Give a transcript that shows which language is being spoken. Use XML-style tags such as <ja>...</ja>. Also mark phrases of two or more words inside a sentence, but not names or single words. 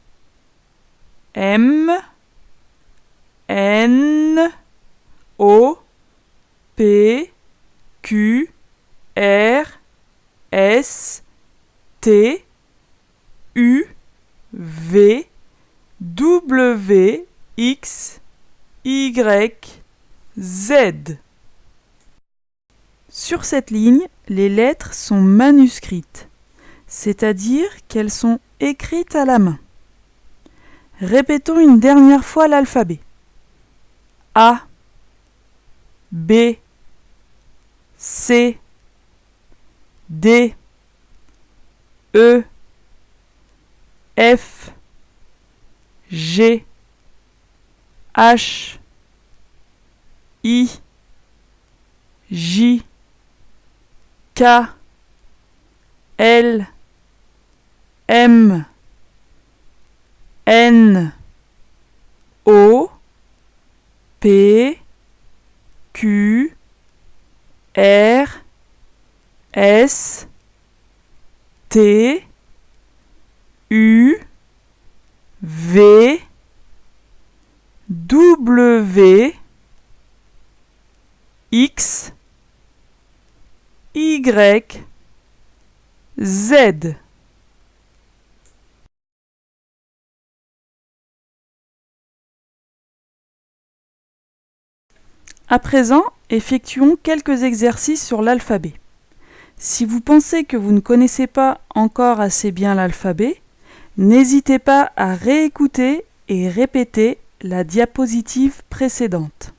<fr>M, N, O, P, Q, R, S, T, U, V, W, X, Y, Z. Sur cette ligne, les lettres sont manuscrites, c'est-à-dire qu'elles sont écrites à la main. Répétons une dernière fois l'alphabet. A, B, C, D, E, F, G, H, I, J, K, L, M, N, O, P, Q, R, S, T, U, V, W, X, Y, Z. À présent, effectuons quelques exercices sur l'alphabet. Si vous pensez que vous ne connaissez pas encore assez bien l'alphabet, n'hésitez pas à réécouter et répéter la diapositive précédente.</fr>